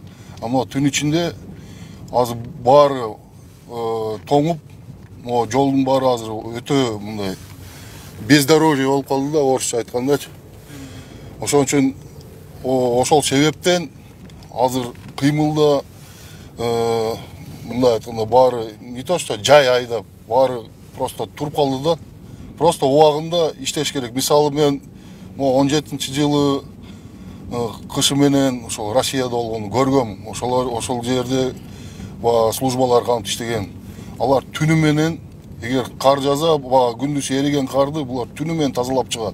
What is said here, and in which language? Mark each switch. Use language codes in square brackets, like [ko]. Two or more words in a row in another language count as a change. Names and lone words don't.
[ky] Ама түн ичинде азыр баары тоңуп, жолдун баары азыр өтө мындай бездорожье болуп калды да, орусча айткандачы. Ошон үчүн ошол себептен азыр кыймылда мындай айтканда баары [ru] не то что [ky] жай айдап, баары просто туруп калды да. Просто убагында иштеш керек. Мисалы мен 17-жылы кышы менен ошол Россияда болгону көргөм. Ошол жерде службалар кантип иштеген. Алар түнү менен эгер кар жаза, күндүз эриген карды булар түнү менен тазалап чыгат.